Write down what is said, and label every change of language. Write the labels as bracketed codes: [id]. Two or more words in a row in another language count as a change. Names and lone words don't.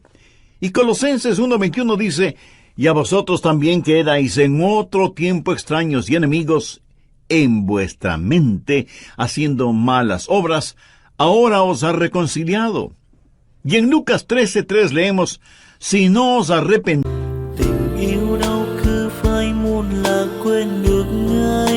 [es] Y Colosenses 1:21 dice: y a vosotros también que erais en otro tiempo extraños y enemigos en vuestra mente, haciendo malas obras, ahora os ha reconciliado. Y en Lucas 13:3 leemos: si no os arrepentís, [vi] tình yêu đau cứ phai muôn là quên được